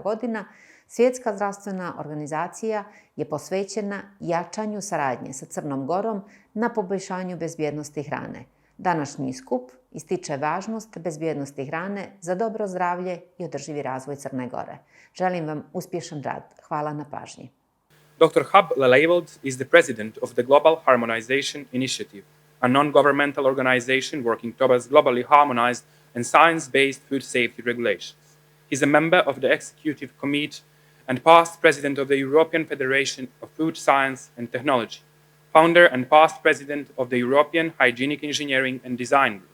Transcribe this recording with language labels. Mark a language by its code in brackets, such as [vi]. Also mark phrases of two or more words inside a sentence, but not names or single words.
[sr] godina, Svjetska zdravstvena organizacija je posvećena jačanju saradnje sa Crnom Gorom na poboljšanju bezbjednosti hrane. Današnji skup ističe važnost bezbjednosti hrane za dobro zdravlje i održivi razvoj Crne Gore. Želim vam uspješan rad. Hvala na pažnji. [en] Dr. Hub Leleveld is the president of the Global Harmonization Initiative, a non-governmental organization working towards globally harmonized and science-based food safety regulations. He's a member of the executive committee and past president of the European Federation of Food Science and Technology, founder and past president of the European Hygienic Engineering and Design Group.